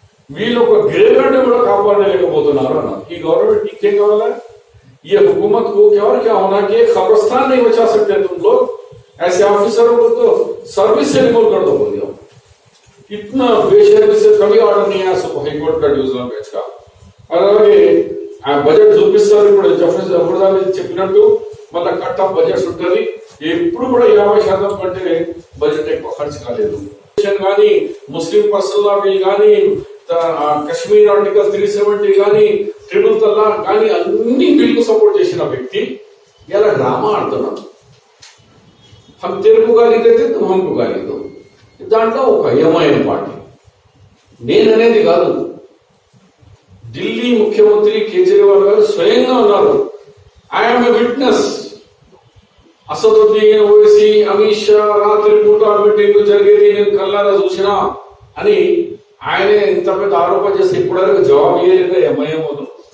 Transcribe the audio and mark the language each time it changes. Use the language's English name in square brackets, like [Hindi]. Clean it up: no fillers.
[Telugu] వీళ్ళు ఒక గ్రేవ్యార్డ్ కూడా కాపాడలేకపోతున్నారు అన్నారు। ఈ గవర్నమెంట్ ఇంకేం కావాలా? [Hindi] ये हुकूमत को क्या और क्या होना कि खबरस्तान नहीं बचा सकते तुम लोग, ऐसे ऑफिसरों को तो सर्विस से रिमूव कर दो बोल दिया। इतना बेशर्मी से कभी ऑर्डर नहीं आया सुप्रीम कोर्ट का डिविजनल बेंच का। [Telugu] అలాగే ఆ బడ్జెట్ చూపిస్తారు, ఇప్పుడు జఫర్దాని చెప్పినట్టు మళ్ళీ కట్ ఆఫ్ బడ్జెట్స్ ఉంటుంది। ఎప్పుడు కూడా 50% కంటే బడ్జెట్ ఎక్కువ ఖర్చు కాలేదు। కానీ ముస్లిం పర్సనల్ లా బిల్ కానీ, కశ్మీర్ ఆర్టికల్ 370 కానీ, ట్రిపుల్ తలాక్ కానీ అన్ని బిల్లు సపోర్ట్ చేసిన వ్యక్తి ఇలా డ్రామా ఆడుతున్నాడు। [Hindi] हम तेरे को गाली देते तुम हमको गाली दो, [Telugu] దాంట్లో ఒక ఎంఐఎం పార్టీ। నేననేది కాదు, ఢిల్లీ ముఖ్యమంత్రి కేజ్రీవాల్ గారు స్వయంగా ఉన్నారు, [English] I am a witness. [Telugu] Asaduddin Owaisi, Amit Shah రాత్రి పూట మీటింగ్ జరిగేది నేను కళ్ళారా చూసినా అని ఆయనే ఇంత పెద్ద ఆరోపణ చేస్తే ఇప్పటివరకు జవాబు ఇవ్వలేదు ఎంఐఎం వాళ్ళు।